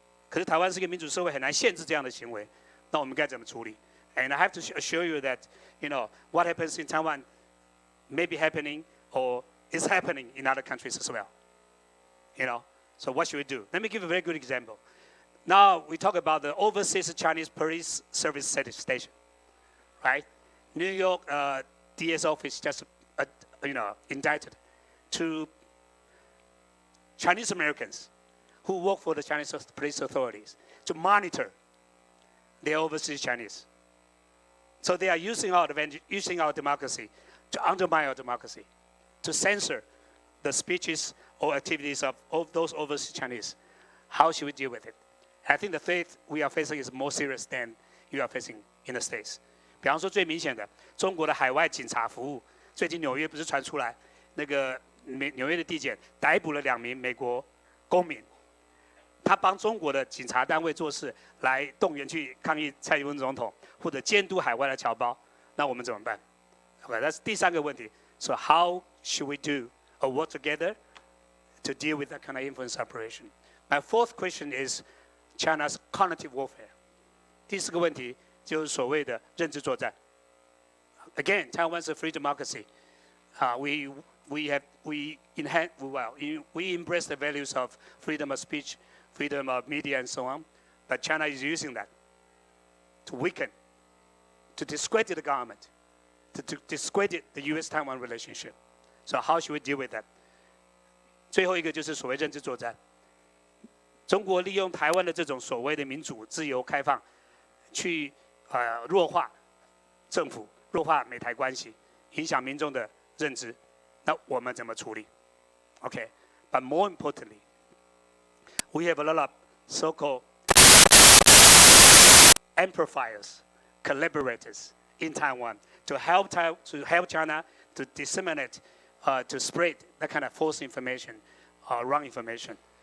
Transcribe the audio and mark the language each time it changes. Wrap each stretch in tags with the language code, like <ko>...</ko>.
<zh>可是台湾是一个民主社会，很难限制这样的行为。那我们该怎么处理</zh> <en>？And I have to assure you that, what happens in Taiwan may be happening or is happening in other countries as well. So what should we do? Let me give a very good example. Now we talk about the overseas Chinese police service station, right? New York DS office just, indicted 2 Chinese Americans who work for the Chinese police authorities to monitor the overseas Chinese. So they are using our democracy to undermine our democracy, to censor the speeches or activities of those overseas Chinese. How should we deal with it? I think the threat we are facing is more serious than you are facing in the States.</en> <zh>比方说最明显的，中国的海外警察服务，最近纽约不是传出来，那个纽约的地检逮捕了2名美国公民，他帮中国的警察单位做事，来动员去抗议蔡英文总统或者监督海外的侨胞，那我们怎么办 ？OK， 那是第三个问题。</zh> <en>So how should we do or work together to deal with that kind of influence operation? My fourth question is China's cognitive warfare.</en> <zh>第四个问题就是所谓的认知作战。</zh> <en>Again, Taiwan is a free democracy. We embrace the values of freedom of speech, freedom of media, and so on. But China is using that to weaken, to discredit the government, to discredit the U.S.-Taiwan relationship. So how should we deal with that?</en> <zh>最后一个就是所谓认知作战。中国利用台湾的这种所谓的民主、自由、开放，去弱化政府、弱化美台关系，影响民众的认知。那我们怎么处理</zh> <en>？Okay, but more importantly, we have a lot of so-called amplifiers, collaborators in Taiwan to help China to disseminate, to spread that kind of false information, wrong information.</en>